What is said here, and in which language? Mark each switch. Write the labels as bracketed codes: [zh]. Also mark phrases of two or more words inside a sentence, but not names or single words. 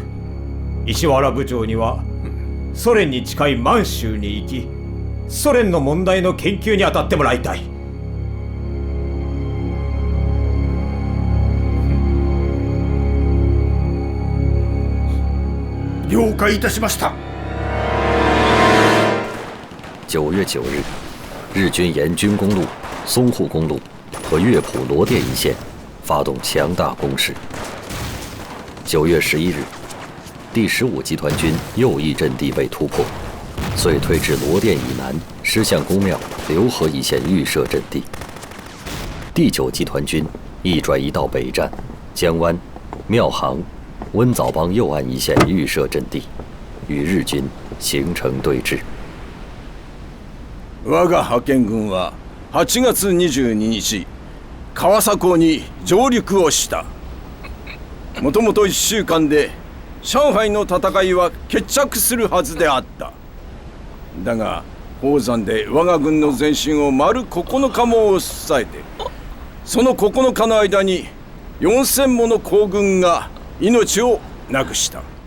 [ja] 石原部長にはソ連に近い満州に行き、ソ連の問題の研究に当たってもらいたい。了解いたしました。 [zh] 9月9日，日军沿军工路、淞沪公路和乐浦罗店一线发动强大攻势。9月11日，第15集团军右翼阵地被突破，遂退至罗店以南狮象公庙、浏河一线预设阵地。第9集团军亦转移到北站、江湾、庙行、温枣帮右岸一线预设阵地，与日军形成对峙。 [ja] 我が派遣軍は8月22日、川佐港に上陸をした。もともと1週間で上海の戦いは決着するはずであった。だが宝山で我が軍の前進を丸9日も抑えて、その9日の間に4000もの皇軍が命をなくした。